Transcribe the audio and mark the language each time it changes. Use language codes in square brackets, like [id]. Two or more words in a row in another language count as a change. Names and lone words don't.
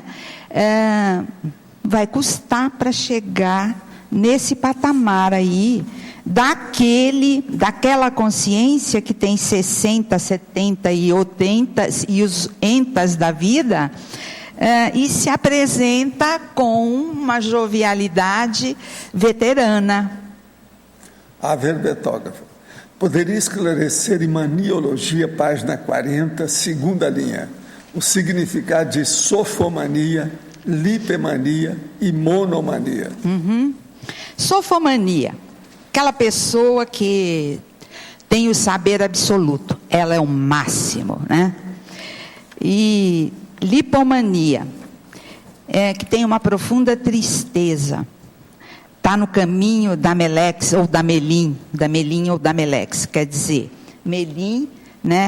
[pt] Vai custar para chegar nesse patamar aí, daquela consciência que tem 60, 70 e 80 e os entas da vida, e se apresenta com uma jovialidade veterana. A verbetógrafa. Poderia esclarecer em maniologia, página 40, segunda linha, o significado de sofomania, lipemania e monomania? Sofomania, aquela pessoa que tem o saber absoluto, ela é o máximo, né? E lipomania, que tem uma profunda tristeza, está no caminho da Melex ou da Melim ou da Melex, quer dizer, Melim, né?